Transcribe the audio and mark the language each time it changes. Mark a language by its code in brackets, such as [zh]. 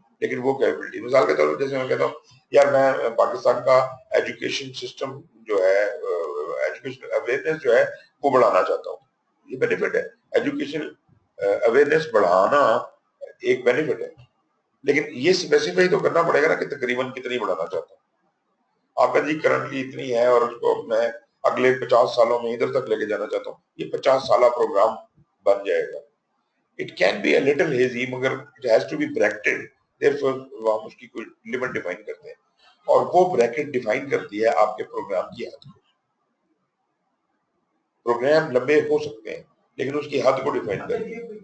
[ur] لیکن وہ کیپبلٹی، مثال کے طور پر جیسے میں کہتا ہوں یار میں پاکستان کا ایجوکیشن سسٹم جو ہے، ایجوکیشن اویئرنیس جو ہے وہ بڑھانا چاہتا ہوں، یہ بینیفٹ ہے، ایجوکیشن اویئرنیس بڑھانا ایک بینیفٹ ہے، لیکن یہ اسپیسیفائی تو کرنا پڑے گا نا کہ تقریباً کتنی بڑھانا چاہتا ہوں. آپ کا جی کرنٹلی اتنی ہے اور اس کو میں اگلے 50 سالوں میں ادھر تک لے کے جانا چاہتا ہوں، یہ 50 سالہ پروگرام بن جائے گا. [en] It can be a little hazy مگر it has to be bracketed. [ur] Therefore ہم اس کی کوئی لمٹ ڈیفائن کرتے ہیں اور وہ بریکٹ ڈیفائن کرتی ہے آپ کے پروگرام کی حد کو. پروگرام لمبے ہو سکتے ہیں لیکن اس کی حد کو ڈیفائن کرتے ہیں.